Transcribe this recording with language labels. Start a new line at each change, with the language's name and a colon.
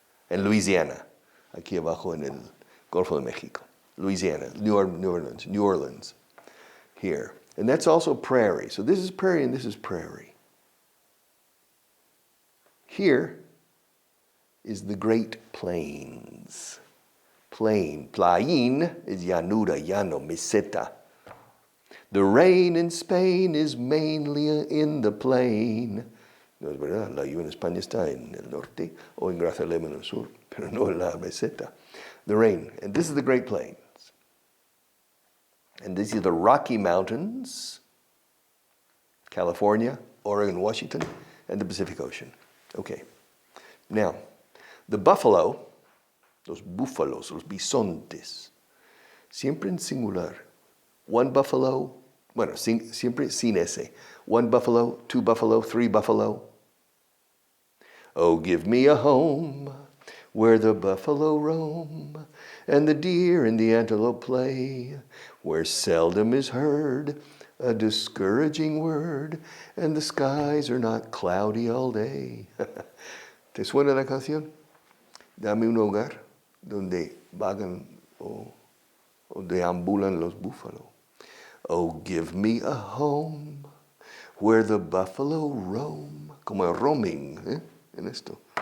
Spanish: And Louisiana, aquí abajo en el Golfo de México.
English: Louisiana, New Orleans, here. And that's also prairie. So this is prairie and this is prairie. Here is the Great Plains. Plain is llanura, llano, meseta. The rain in Spain is mainly in the plain.
Spanish: No es verdad, la lluvia en España está en el norte o en Grazalema en el sur, pero no en la meseta.
English: The rain, and this is the Great Plains. And these are the Rocky Mountains, California, Oregon, Washington, and the Pacific Ocean. Okay, now, the buffalo,
Spanish: los búfalos, los bisontes, siempre en singular.
English: One buffalo,
Spanish: bueno, siempre sin ese.
English: One buffalo, two buffalo, three buffalo. Oh, give me a home where the buffalo roam, and the deer and the antelope play, where seldom is heard a discouraging word, and the skies are not cloudy all day.
Spanish: ¿Te suena la canción? Dame un hogar donde vagan o deambulan los búfalos.
English: Oh, give me a home where the buffalo roam,
Spanish: como el roaming, en esto.